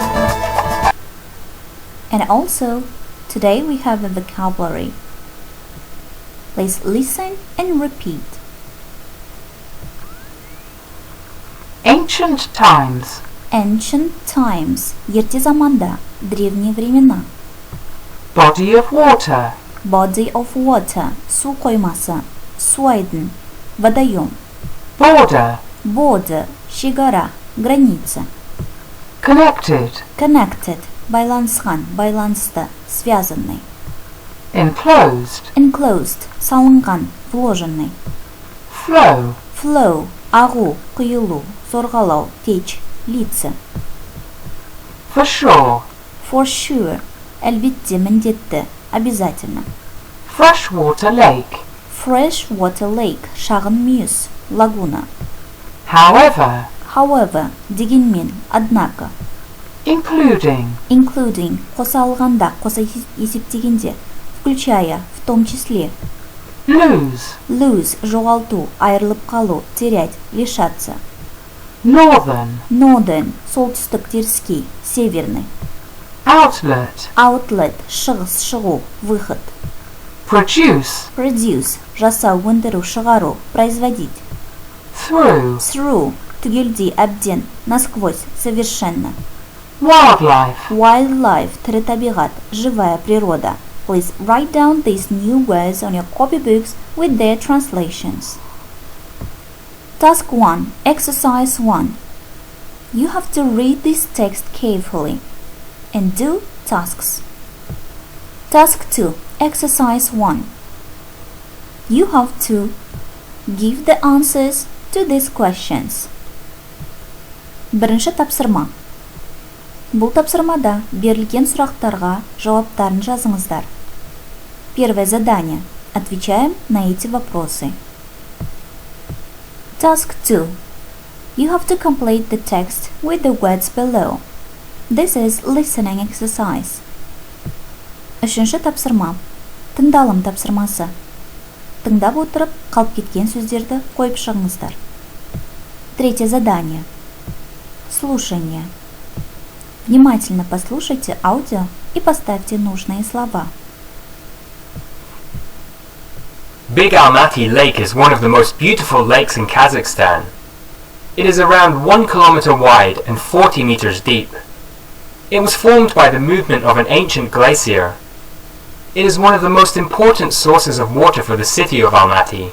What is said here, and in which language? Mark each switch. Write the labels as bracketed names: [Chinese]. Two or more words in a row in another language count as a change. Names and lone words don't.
[English] And also, today we have a vocabulary. Please listen and repeat. Ancient times. Ancient times. [Kazakh] Ерте заманда, [Russian] древние времена. [English] Body of water. Body of water. [Kazakh] Су коймасы. Су айдын. [Russian] Водоем. [English] Border. Border. [Kazakh] Шекара. [Russian] Граница. [English] Connected. Connected. [Kazakh] Байланысқан, байланысты, [Russian] связанный. [English] Enclosed. Enclosed. [Kazakh] Салынған, [Russian] вложенный. [English] Flow. Flow. [Kazakh] Ағу, құйылу, сорғалау, [Russian] течь, литься. [English] For sure. For sure. [Kazakh] Әлбетте, міндетті, [Russian] обязательно. [English] Freshwater lake. Freshwater lake. [Kazakh] Шағын мүйіс, лагуна. [English] However. [Kazakh] However. Дегенмен, однако. [English] Including. [Kazakh] Қоса алғанда, қоса есептегенде. [Russian] Включая, в том числе. [English] Lose. [Kazakh] Жоғалту, айырылып қалу, [Russian] терять, лишаться. [English] Northern. [Kazakh] Солтүстік теріскей, [Russian] северный. [English] Outlet. [Kazakh] Шығыс, шығу, [Russian] выход. [English] Produce. [Kazakh] Жасау, өндіру, шығару, [Russian] производить. [English] Through. [Kazakh] Түгелдей, әбден, [Russian] насквозь, совершенно. [English] Wildlife. [Kazakh] Тірі табиғат, [Russian] живая природа. [English] Please write down these new words on your copybooks with their translations. Task 1. Exercise 1. You have to read this text carefully and do tasks. Task 2. Exercise 1. You have to give the answers to these questions. [Kazakh] Бірінші тапсырма. Бұл тапсырмада берілген сұрақтарға жауаптарын жазыңыздар. [Russian] Первое задание. Отвечаем на эти вопросы. [English] Task 2. You have to complete the text with the words below. This is listening exercise. [Kazakh] Үшінші тапсырма. Тыңдалым тапсырмасы. Тыңдап отырып, қалып кеткен сөздерді қойып шығыңыздар. [Russian] Третье задание. Слушание. Внимательно послушайте аудио и поставьте нужные слова. [English] Big Almaty Lake is one of the most beautiful lakes in Kazakhstan. It is around 1 kilometer wide and 40 meters deep. It was formed by the movement of an ancient glacier. It is one of the most important sources of water for the city of Almaty.